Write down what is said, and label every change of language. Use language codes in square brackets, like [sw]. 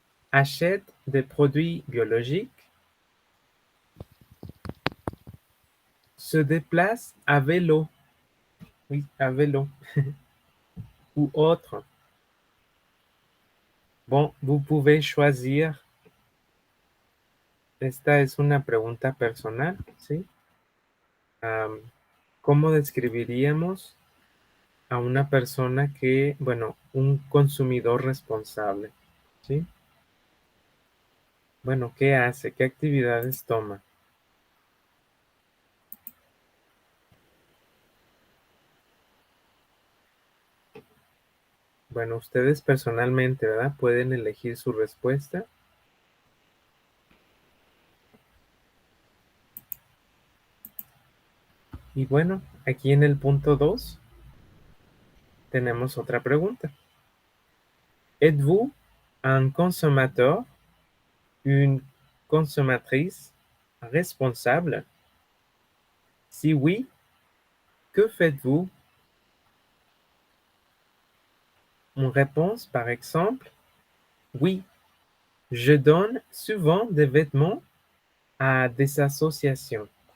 [fr] achète des produits biologiques, se déplace à vélo, oui, à vélo, ou autre. Bon, vous pouvez choisir. [es] Esta es una pregunta personal, ¿sí? ¿Cómo describiríamos a una persona que, bueno, un consumidor responsable, ¿sí? Bueno, ¿qué hace? ¿Qué actividades toma? Bueno, ustedes personalmente, ¿verdad? Pueden elegir su respuesta. Y bueno, aquí en el punto 2 tenemos otra pregunta. [fr] Êtes-vous un consommateur, une consommatrice responsable? Si oui, que faites-vous? Une réponse, par exemple, oui, je donne souvent des vêtements à des associations.